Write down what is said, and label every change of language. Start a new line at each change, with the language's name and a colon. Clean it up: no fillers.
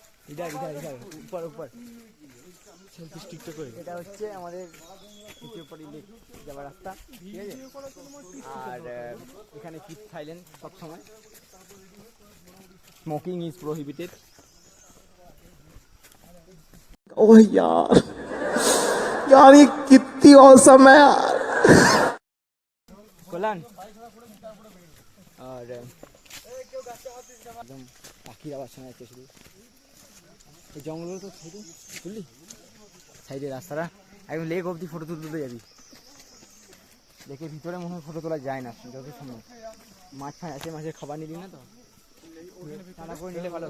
Hindi: इधर इधर इधर ऊपर ऊपर
Bangla: সেলফি স্টিকটা করে, এটা হচ্ছে আমাদের নিচের উপরে যাওয়ার রাস্তা, ঠিক আছে? আর এখানে কিপ সাইলেন্ট সব সময়,
English: Smoking is prohibited.
Hindi: ओह यार, यार ये कितनी औसम है यार।
Bangla: কল্যাণ আর একদম পাখির আওয়াজ শোনা যাচ্ছে শুধু। এই জঙ্গলগুলো তো সাইডে বুঝলি, সাইডে রাস্তাটা একদম লেক অবধি ফটো তুলতে যাবি। লেকের ভিতরে মনে হয় ফটো তোলা যায় না, যত সম্ভব। মাছ ফাছ আছে, মাছের খাবার নিলি না তো, টানা করে নিলে ভালো।